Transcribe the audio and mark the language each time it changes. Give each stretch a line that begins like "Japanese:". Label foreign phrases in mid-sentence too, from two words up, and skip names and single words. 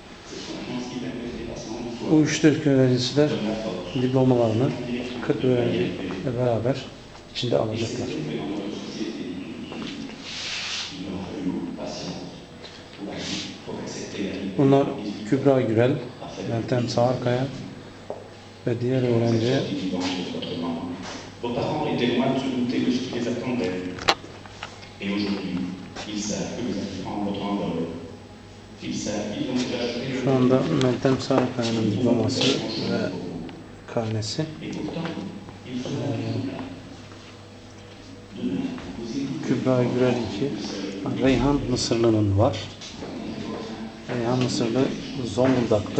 Turkish: Bu 3 Türk öğrencisi de diplomalarını 40 öğrenciyle beraber içinde alacaklar. Bunlar Kübra Gürel, Meltem Sağarkaya ve diğer öğrenci.
French: Vos parents étaient loin de se douter de ce qui les attendait. Et aujourd'hui, ils savent que vous allez prendre votre envol. Ils savent qu'ils ont déjà acheté.
Turkish: Şu anda Meltem Sağarkaya'nın diploması ve karnesi. Kübra Gürel 2. Reyhan Mısırlı'nın var. Reyhan Mısırlı Zonguldaklı.